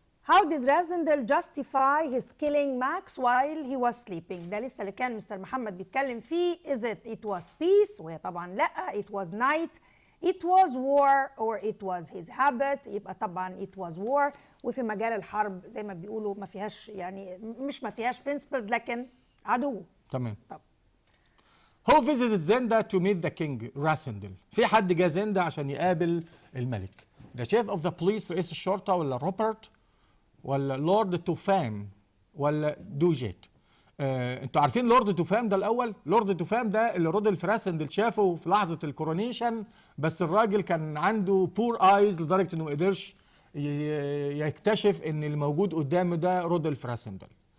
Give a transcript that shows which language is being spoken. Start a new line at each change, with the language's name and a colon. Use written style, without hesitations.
English: How did Rasandel justify his killing Max while he was sleeping؟
Arabic: ده لسه اللي كان مستر محمد بيتكلم فيه.
English: Is it was peace؟
Arabic: وهي طبعا لا.
English: It was night. It was war or it was his habit.
Arabic: يبقى طبعا
English: it was war.
Arabic: وفي مجال الحرب زي ما بيقولوا ما فيهاش يعني مش ما فيهاش principles لكن عدو. تمام.
English: طب Who visited Zenda to meet the king؟ Rasandel.
Arabic: في حد جه زندا عشان يقابل الملك.
English: The chief of the police
Arabic: رئيس الشرطة ولا روبرت ولا لورد توفام ولا دوجيت؟ انتوا عارفين لورد توفام ده الاول؟ لورد توفام ده اللي رودولف راسندل شافه في لحظه الكورونيشن، بس الراجل كان عنده بور ايز لدرجه انه ما قدرش يكتشف ان اللي موجود قدامه ده رودولف راسندل.